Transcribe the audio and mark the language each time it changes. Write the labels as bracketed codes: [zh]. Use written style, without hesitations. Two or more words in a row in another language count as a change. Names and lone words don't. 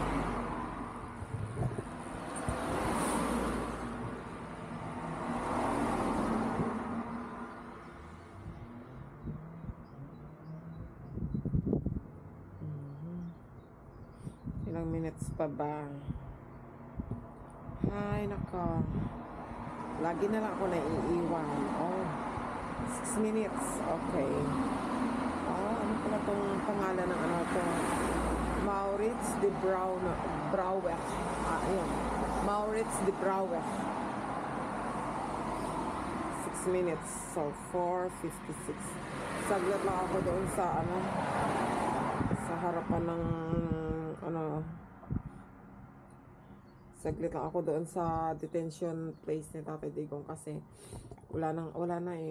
[tl] Ilang minutes pa ba? Ay, nako. Lagi na lang ako naiiwan. Oh, 6 minutes. Okay. Oh, ano pala tong pangalan ng ano to? Maurits de Brouwer. Ayun. Maurits de Brouwer. 6 minutes. So, 4:56. Saglit lang ako doon sa ano, sa harapan ng ano, saglit lang ako doon sa detention place ni Tatay Digong kasi wala na eh.